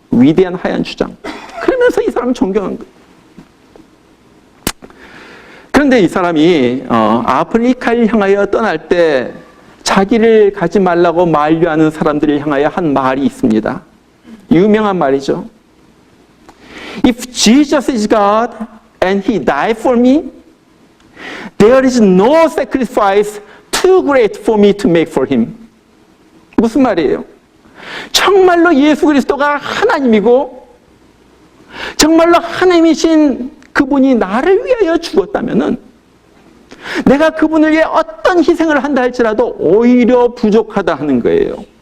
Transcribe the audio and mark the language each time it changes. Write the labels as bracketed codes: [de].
[ko] 위대한 하얀 추장. 그러면서 이 사람을 존경한 거예요. 그런데 이 사람이 아프리카를 향하여 떠날 때 자기를 가지 말라고 만류하는 사람들을 향하여 한 말이 있습니다. 유명한 말이죠. [en] If Jesus is God and He died for me, there is no sacrifice too great for me to make for Him. [ko] 무슨 말이에요? 정말로 예수 그리스도가 하나님이고 정말로 하나님이신 그분이 나를 위하여 죽었다면은 내가 그분을 위해 어떤 희생을 한다 할지라도 오히려 부족하다 하는 거예요.